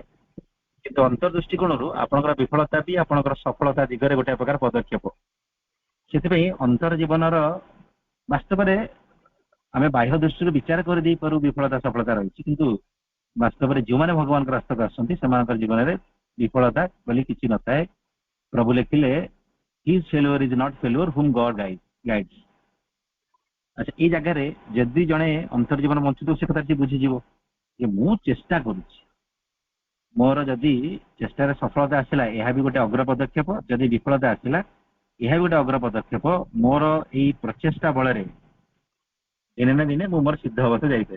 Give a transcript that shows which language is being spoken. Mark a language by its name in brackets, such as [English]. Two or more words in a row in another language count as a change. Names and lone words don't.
[Odia] କିନ୍ତୁ ଅନ୍ତର୍ଦୃଷ୍ଟିକୋଣରୁ ଆପଣଙ୍କର ବିଫଳତା ବି ଆପଣଙ୍କର ସଫଳତା ଦିଗରେ ଗୋଟେ ପ୍ରକାର ପଦକ୍ଷେପ। ସେଥିପାଇଁ ଅନ୍ତର ଜୀବନର ବାସ୍ତବରେ ଆମେ ବାହ୍ୟ ଦୃଷ୍ଟିରୁ ବିଚାର କରିଦେଇପାରୁ ବିଫଳତା ସଫଳତା ରହିଛି, କିନ୍ତୁ ବାସ୍ତବରେ ଯେଉଁମାନେ ଭଗବାନଙ୍କ ରାସ୍ତାକୁ ଆସନ୍ତି ସେମାନଙ୍କର ଜୀବନରେ ବିଫଳତା ବୋଲି କିଛି ନଥାଏ। ପ୍ରଭୁ ଲେଖିଲେ [English] his failure is not failure whom God guides। [Odia] ଆଚ୍ଛା, ଏଇ ଜାଗାରେ ଯଦି ଜଣେ ଅନ୍ତର ଜୀବନ ବଞ୍ଚୁଥିବ ସେ କଥା ବୁଝିଯିବ ଯେ ମୁଁ ଚେଷ୍ଟା କରୁଛି, ମୋର ଯଦି ଚେଷ୍ଟାରେ ସଫଳତା ଆସିଲା ଏହା ବି ଗୋଟେ ଅଗ୍ର ପଦକ୍ଷେପ, ଯଦି ବିଫଳତା ଆସିଲା ଏହା ବି ଗୋଟେ ଅଗ୍ର ପଦକ୍ଷେପ। ମୋର ଏଇ ପ୍ରଚେଷ୍ଟା ବଳରେ ଦିନେ ନା ଦିନେ ମୁଁ ମୋର ସିଦ୍ଧ ଅବସ୍ଥା ଯାଇପାରିବି।